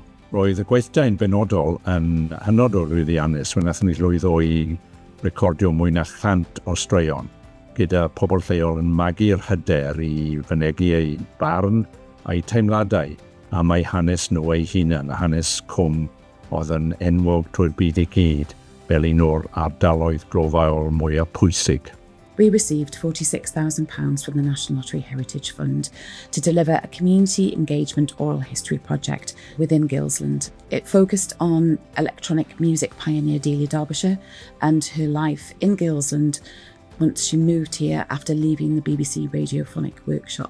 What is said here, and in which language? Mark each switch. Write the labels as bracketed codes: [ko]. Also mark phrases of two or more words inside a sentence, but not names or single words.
[cy] Roedd y gweithdau'n benodol yn hynod o llwyddiannus when nathon ni llwyddo I recordio mwy na 100 o straeon, gyda pobl lleol yn magu'r hyder I fynegu eu barn a'i teimladau am eu hanes nhw eu hunan, a hanes cwm oedd yn enwog trwy'r byd I gyd fel un o'r ardaloedd glofaol mwyaf pwysig. [en] We received £46,000 from the National Lottery Heritage Fund to deliver a community engagement oral history project within Gilsland. It focused on electronic music pioneer Delia Derbyshire and her life in Gilsland once she moved here after leaving the BBC radiophonic workshop.